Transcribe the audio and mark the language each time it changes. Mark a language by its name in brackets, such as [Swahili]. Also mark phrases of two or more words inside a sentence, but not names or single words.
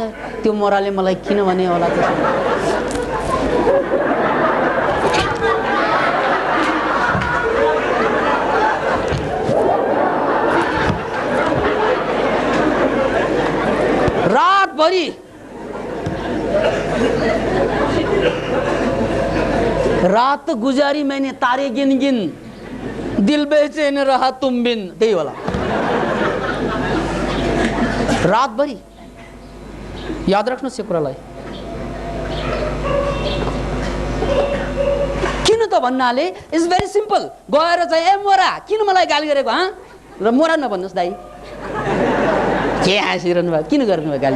[Nepali] त्यो मोराले मलाई किन भने होला, रातभरि [Hindi] रात गुजारी मैंने तारे गिन गिन, दिल बेचैन रहा तुम बिन, [Nepali] त्यही होला। रातभरि याद राख्नुहोस् यो कुरालाई। किन त भन्नाले [English] it's very simple. [Nepali] गएर चाहिँ ए मोरा किन मलाई गाली गरेको, हाँ र मोरा नभन्नुहोस् दाइ, के हाँसिरहनु भयो, किन गर्नुभयो गाली?